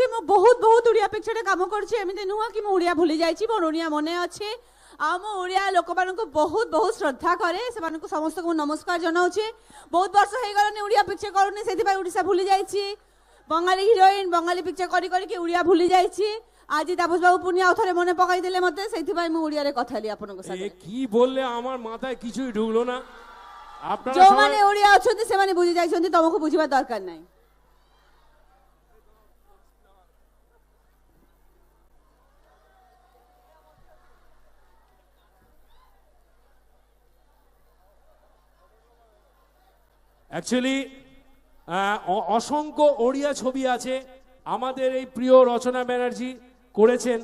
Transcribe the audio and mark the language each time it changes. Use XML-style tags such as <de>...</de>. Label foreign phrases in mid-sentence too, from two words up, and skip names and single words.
<or>ମୁଁ ବହୁତ ଓଡ଼ିଆ ପିକ୍ଚରରେ କାମ କରୁଛି, ଏମିତି ନୁହଁ କି ମୁଁ ଓଡ଼ିଆ ଭୁଲି ଯାଇଛି, ମୋର ଓଡ଼ିଆ ମନେ ଅଛି। ଆଉ ମୁଁ ଓଡ଼ିଆ ଲୋକମାନଙ୍କୁ ବହୁତ ଶ୍ରଦ୍ଧା କରେ, ସେମାନଙ୍କୁ ସମସ୍ତଙ୍କୁ ନମସ୍କାର ଜଣାଉଛି। ବହୁତ ବର୍ଷ ହେଇଗଲାଣି ଓଡ଼ିଆ ପିକ୍ଚର କରୁନି, ସେଥିପାଇଁ ଓଡ଼ିଶା ଭୁଲି ଯାଇଛି। ବଙ୍ଗାଳୀ ହିରୋଇନ୍ ବଙ୍ଗାଳୀ ପିକ୍ଚର କରିକି ଓଡ଼ିଆ ଭୁଲି ଯାଇଛି। ଆଜି ତାପସ ବାବୁ ପୁଣି ଆଉଥରେ ମନେ ପକାଇ ଦେଲେ ମତେ, ସେଇଥିପାଇଁ ମୁଁ ଓଡ଼ିଆରେ କଥା ହେଲି ଆପଣଙ୍କ ସାଥେ।</or> <bn>কি বললে আমার মাথায় কিছুই ঢুকলো না। আপনারা</bn> <or>ଯେଉଁମାନେ ଓଡ଼ିଆ ଅଛନ୍ତି ସେମାନେ ବୁଝି ଯାଇଛନ୍ତି, ତମକୁ ବୁଝିବାର ଦରକାର ନାହିଁ।</or> <bn>অ্যাকচুয়ালি অসংখ্য ওড়িয়া ছবি আছে আমাদের এই প্রিয় রচনা ব্যানার্জি করেছেন।</bn>